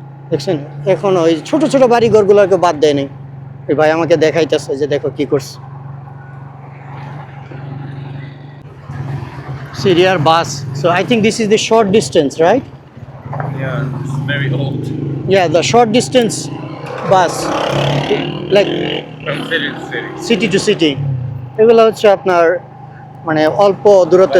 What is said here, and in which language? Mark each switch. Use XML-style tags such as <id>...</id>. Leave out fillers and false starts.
<bn>দেখছেন এখন ওই ছোট ছোট বাড়ি ঘরগুলোকে বাদ দেয় নাই। ওই ভাই আমাকে দেখাইতেছে যে দেখো কি করছে। সিরিয়ার বাস,</bn> <en>So I think this is the short distance, right? Yeah, it's very old. Yeah, the short distance bus, like From city to city. City to city,</en> <bn>এগুলো হচ্ছে আপনার মানে অল্প দূরত্বে</bn>